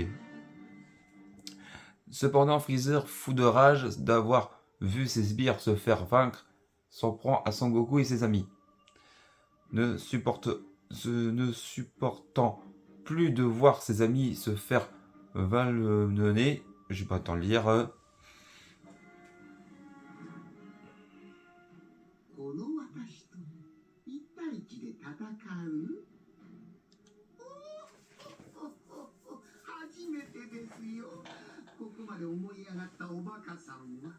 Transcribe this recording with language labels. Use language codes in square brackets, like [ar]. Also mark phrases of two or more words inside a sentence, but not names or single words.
[fr] Cependant, Freezer, fou de rage d'avoir vu ses sbires se faire vaincre, s'en prend à Sangoku et ses amis. Ne supportant plus de voir ses amis se faire malmener, j'ai pas le temps de lire. [ja] この私と一対一で戦う初めてですよ。ここまで思い上がったおバカさんは。